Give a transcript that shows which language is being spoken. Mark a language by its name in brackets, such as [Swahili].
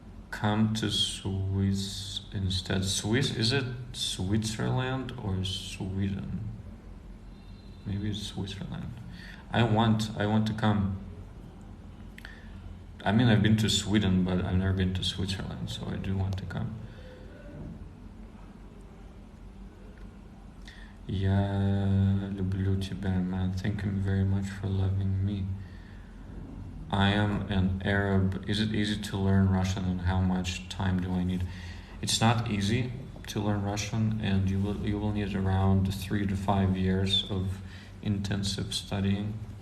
[English] Come to Swiss instead. Swiss, is it Switzerland or Sweden? Maybe it's Switzerland. I want to come. I mean, I've been to Sweden, but I've never been to Switzerland, so I do want to come. [Russian] Я люблю тебя, man. [English] Thank you very much for loving me. I am an Arab. Is it easy to learn Russian, and how much time do I need? It's not easy to learn Russian, and you will need around 3 to 5 years of intensive studying.